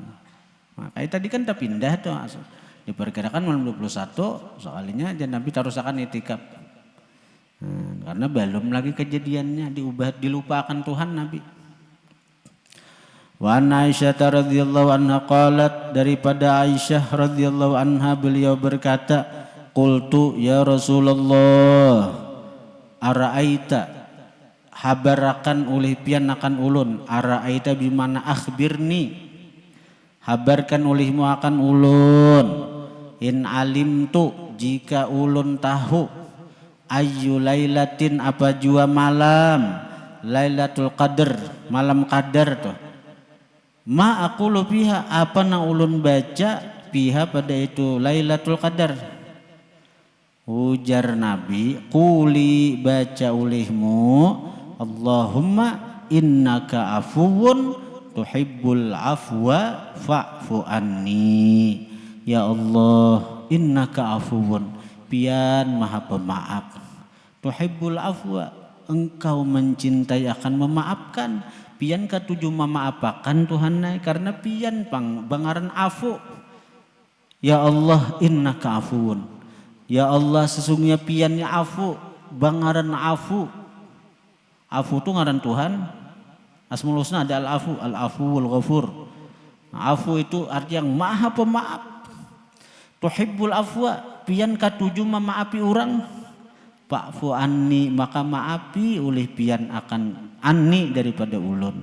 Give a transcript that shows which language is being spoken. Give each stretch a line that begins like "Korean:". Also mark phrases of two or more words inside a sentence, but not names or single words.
Banjar: Makanya tadi kan tak pindah tuh. Diperkirakan malam 21 soalnya aja Nabi tarusakan itikaf.
Indonesian: Karena belum lagi kejadiannya dilupakan Tuhan Nabi.
Arabic: وعن عائشة رضي الله عنها قالت, daripada Aisyah رضي الله عنها
Indonesian: beliau berkata,
Arabic: قلت يا رسول الله أرأيت,
Banjar: habarakan oleh pian akan ulun, ara'aita bimana akhbirni, habarkan olehmu akan ulun,
Arabic: إن علمت,
Banjar: jika ulun tahu,
Arabic: أي ليلة,
Banjar: apa jua malam,
Arabic: ليلة القدر,
Banjar: malam qadar tuh,
Arabic: ما أقول فيها,
Banjar: apa na ulun baca fiha pada itu
Arabic: ليلة القدر.
Banjar: Ujar Nabi, quli, baca olehmu,
Arabic: اللهم إنك عفو تحب العفو فاعف عني. يا الله إنك عفو,
Banjar: pian maha pemaaf,
Arabic: تحب العفو,
Banjar: engkau mencintai akan memaafkan, pian katuju memaapakan Tuhan karena pian bangaran afu. Ya Allah,
Arabic: إنك عفو,
Banjar: ya Allah sesungguhnya piannya afu, bangaran afu. Afu itu ngaran Tuhan, Asmaul Husna ada al-afu,
Arabic: العفو الغفور.
Indonesian: Afu itu arti yang maha pemaaf.
Arabic: تحب العفو,
Banjar: pian katuju memaafi orang,
Arabic: فاعف عني,
Banjar: maka maafi oleh pian akan anni daripada ulun.